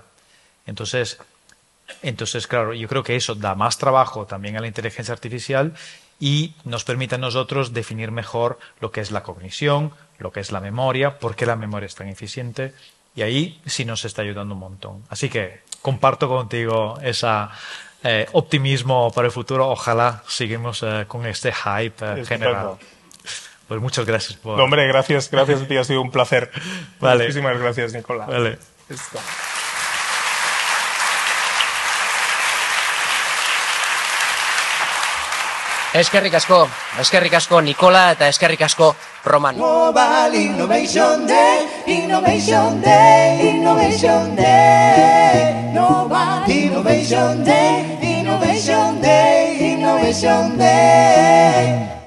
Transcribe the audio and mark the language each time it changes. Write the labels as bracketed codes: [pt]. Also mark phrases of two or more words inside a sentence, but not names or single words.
[es] Entonces, claro, yo creo que eso da más trabajo también a la inteligencia artificial y nos permite a nosotros definir mejor lo que es la cognición, lo que es la memoria, por qué la memoria es tan eficiente, y ahí sí nos está ayudando un montón. Así que comparto contigo ese optimismo para el futuro. Ojalá sigamos con este hype general. Pues muchas gracias por... No, hombre, gracias a ti, ha sido un placer. Vale. Muchísimas gracias, Nicolás. Vale. Listo. [eu] Eskerrik asko Nikola eta eskerrik asko Roman. [en] Global Innovation Day, Innovation Day, Innovation Day. Global Innovation Day, Innovation Day, Innovation Day.